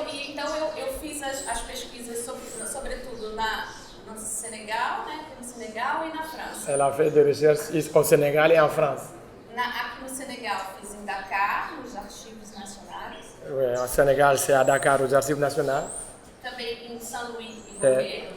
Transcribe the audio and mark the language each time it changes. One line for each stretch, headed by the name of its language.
Portuguese: Então eu fiz as pesquisas sobretudo no Senegal, né? No Senegal e na França.
French: Elle a fait des recherches au Sénégal et en France.
Portuguese: Aqui no Senegal fiz em Dakar, nos arquivos nacionais.
French: Oui, au Sénégal, c'est à Dakar, aux Archives nationales.
Portuguese: Também em São Luís e Gorée.